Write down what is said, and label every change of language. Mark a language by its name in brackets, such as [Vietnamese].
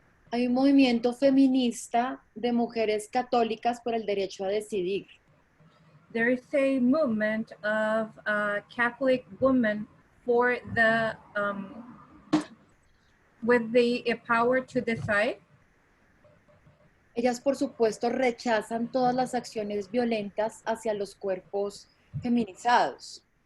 [Spanish] Hay un movimiento feminista de mujeres católicas por el derecho a decidir. [English] There is a movement of Catholic women for the with the power to decide. [Spanish] Ellas, por supuesto, rechazan todas las acciones violentas hacia los cuerpos feminizados.